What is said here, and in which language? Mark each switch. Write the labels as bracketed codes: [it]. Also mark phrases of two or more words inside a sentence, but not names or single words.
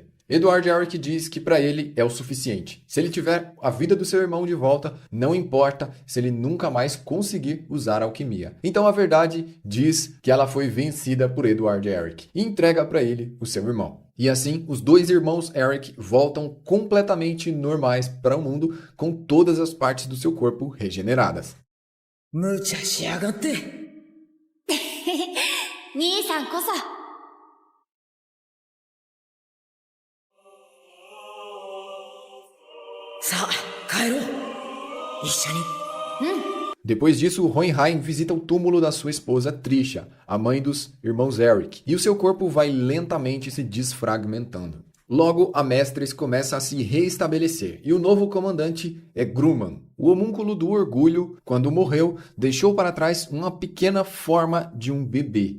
[pt] Edward Elric diz que para ele é o suficiente. Se ele tiver a vida do seu irmão de volta, não importa se ele nunca mais conseguir usar a alquimia. Então a verdade diz que ela foi vencida por Edward Elric e entrega para ele o seu irmão. E assim, os 2 irmãos Elric voltam completamente normais para o mundo com todas as partes do seu corpo regeneradas. [ja] 無茶しやがって。兄さんこそ。さあ、帰ろう。一緒に。 [pt] Depois disso, Hohenheim visita o túmulo da sua esposa Trisha, a mãe dos irmãos Elric, e o seu corpo vai lentamente se desfragmentando. Logo, a Mestres começa a se reestabelecer, e o novo comandante é Grumman. O homúnculo do orgulho, quando morreu, deixou para trás uma pequena forma de um bebê.